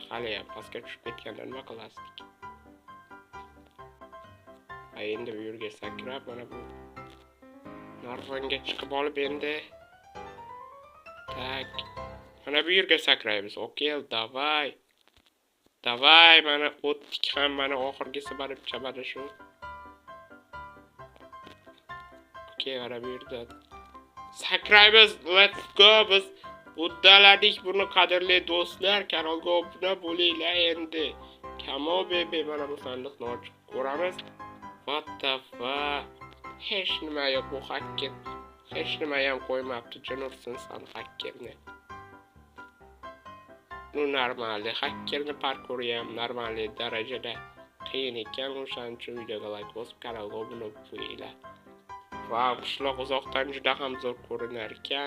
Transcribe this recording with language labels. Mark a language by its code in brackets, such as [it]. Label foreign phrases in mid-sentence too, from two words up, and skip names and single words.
[uz] Hali ham pastga tushib ketganda nima qilasdik? Va endi bu yerga sakrab mana bu narvonga chiqib olib endi tak mana bu yerga sakraymiz. Okey, davay. Davay, mana o'tdik ham, mana oxirgisi baribcha mana shu. Okey, mana bu yerda sakraymiz. [en] Let's go. [uz] Biz uddaladik buni, qadrli do'stlar. Kanalga obuna bo'linglar endi. Kamo bebe, mana bu sandiqni ochib ko'ramiz. [en] What the fuck? [uz] Hech nima yo'q bu hacker. Hech nima ham qo'ymabdi. Jinursin san hakkerni. Bu normalniy hakkerni parkouri ham normalniy darajada qiyin ekan. O'shaning uchun videoga like bosib, kanalga obuna bo'linglar. Va qishloq uzoqdan juda ham zo'r ko'rinar ekan.